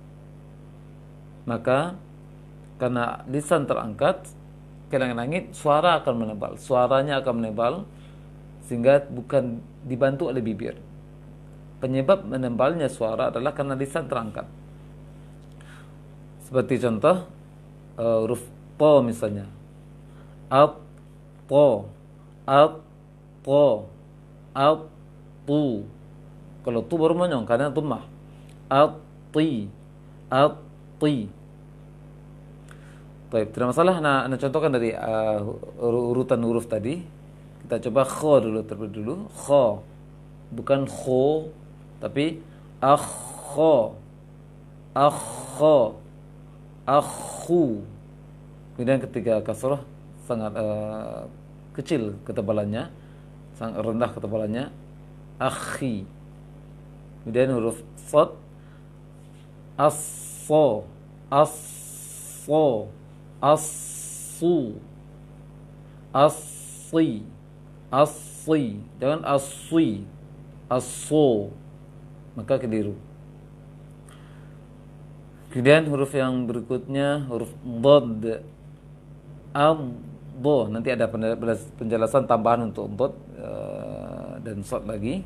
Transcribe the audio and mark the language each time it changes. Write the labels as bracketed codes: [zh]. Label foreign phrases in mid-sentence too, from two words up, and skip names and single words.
[id] Maka karena lisan terangkat ke langit, suara akan menebal, suaranya akan menebal, sehingga bukan dibantu oleh bibir. penyebab menembalnya suara adalah karena lisan terangkat. Seperti contoh huruf po misalnya. At, po, at, po, at, tu. Kalau tu baru monyong karena tummah. At, ti, at, ti. Baik, tidak masalah. Nah, contohkan dari urutan huruf tadi. Kita coba kho dulu terlebih dulu. Kho, bukan kho, tapi akho, akho, akhu. Kemudian ketika kasrah sangat kecil ketebalannya, sangat rendah ketebalannya. Akhi. Kemudian huruf sad, asso, asso, asu, assi, assi, jangan aswi, asso, maka keliru. Kemudian huruf yang berikutnya huruf dhad, adho. Nanti ada penjelasan tambahan untuk dhad dan sad lagi.